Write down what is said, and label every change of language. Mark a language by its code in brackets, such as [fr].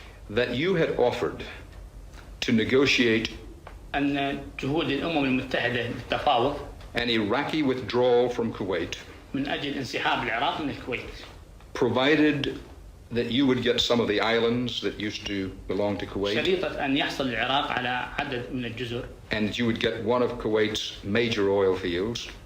[en] that you had offered to negotiate [ar] أن جهود الأمم المتحدة للتفاوض [en] an Iraqi withdrawal from Kuwait, [ar] من أجل انسحاب العراق من الكويت, [en] provided that you would get some of the islands that used to belong to Kuwait, [ar] شريطة أن يحصل العراق على عدد من الجزر, [en] and that you would get one of Kuwait's major oil fields,